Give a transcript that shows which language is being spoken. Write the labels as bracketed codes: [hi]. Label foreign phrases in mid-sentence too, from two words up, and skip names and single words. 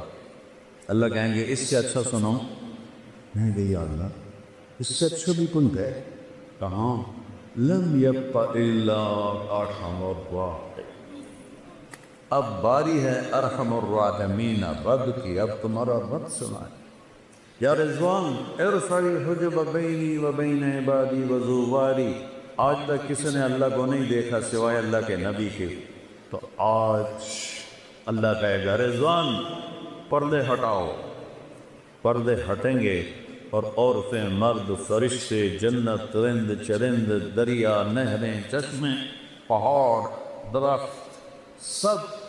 [ur] اللہ کہیں گے اس سے اچھا سناؤں؟ کہیں گے یا اللہ اس سے اچھا بھی کوئی ہے؟ کہاں؟ [ar] لم یبق الا ارحم الراحمین، [ur] اب باری ہے [ar] ارحم الراحمین [ur] رب کی، اب تمہارا رب سنائے۔ [ar] یا رضوان ارفع الحجب بینی و بین عبادی و زواری، [ur] آج تک کسی نے اللہ کو نہیں دیکھا سوائے اللہ کے نبی کے، تو آج اللہ کہے گا رضوان پردے ہٹاؤ، پردے ہٹیں گے اور عورتیں مرد فرشتے جنت رند چرند دریا نہریں چشمیں پہاڑ درخت سب